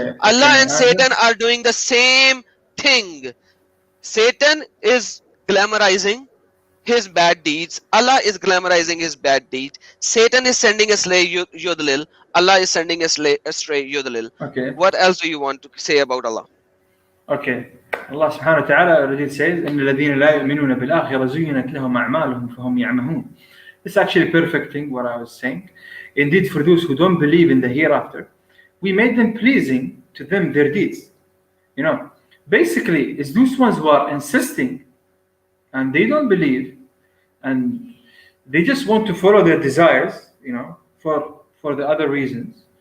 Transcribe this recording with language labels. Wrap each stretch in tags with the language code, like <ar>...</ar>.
<en>Allah and Satan are doing the same thing. Satan is glamorizing his bad deeds. Allah is glamorizing his bad deeds. Satan is sending astray Yudlil. Allah is sending astray Yudlil. Okay. What else do you want to say about Allah? Okay.</en> <ar>Allah subhanahu wa ta'ala already says, إن الذين لا يؤمنون بالآخرة زينت لهم أعمالهم فهم يعمهون.</ar> <en>It's actually perfecting what I was saying. Indeed, for those who don't believe in the hereafter, we made them pleasing to them their deeds. Basically, it's those ones who are insisting and they don't believe and they just want to follow their desires, for the other reasons.</en>